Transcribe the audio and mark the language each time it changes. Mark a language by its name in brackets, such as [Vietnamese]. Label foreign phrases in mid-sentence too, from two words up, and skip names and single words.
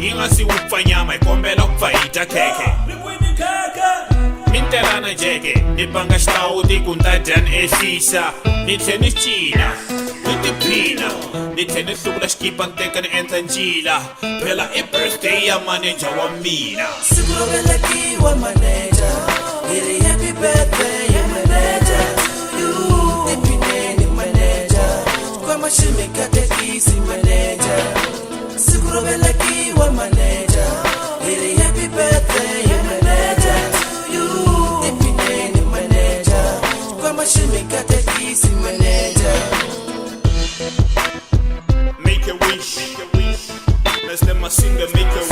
[Tsonga] Yi nga si wu pfa nyama hi kombela ku pfa hi dya khekhe. Mi telana jeke ni banga xitawuti ku nta dya ni ehlisa ni tlhe ni cina ni tiphina ni tlhe ni hluvula xikipa ni teka ni endla ncila. Phela i birthday ya manager wa mina. Siku ro velekiwa manager, [English] iri happy birthday manager to you. [Tsonga] Iphineni manager, kwama ximikatekisi manager. Siku ro velekiwa manager, iri [English] happy birthday manager to you. [Tsonga] Iphineni manager, kwama ximikatekisi manager. [English] Make a wish, Mr. Masinga, make